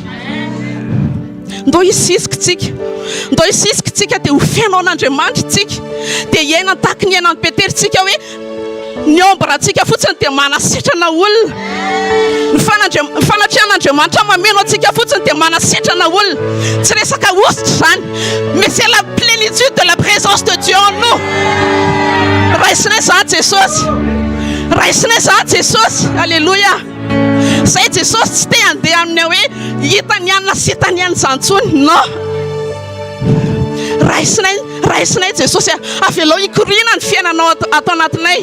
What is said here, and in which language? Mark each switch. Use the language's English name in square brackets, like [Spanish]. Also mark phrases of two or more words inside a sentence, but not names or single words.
[Malagasy] Ndao hisisika tsika dia ho fiainao n'Andriamanitra tsika dia iaina tahaka ny iainan'ny Petera tsika hoe ny ombrantsika fotsiny dia manasitrana olona. Ny fanatrehan'Andriamanitra mameno atsika fotsiny dia manasitrana olona. Tsy resaka ositra zany, [French] mais c'est la plénitude de la présence de Dieu en nous. [Malagasy] Raisinay zany Jesosy, raisinay zany Jesosy. Alléluia. Zay Jesosy tsy te handeha amin'ny hoe hitany ihany na sy hitany ihany zany intsony. Non. Raisinay Jesosy avelao hikorina ny fiainanao ato anatinay.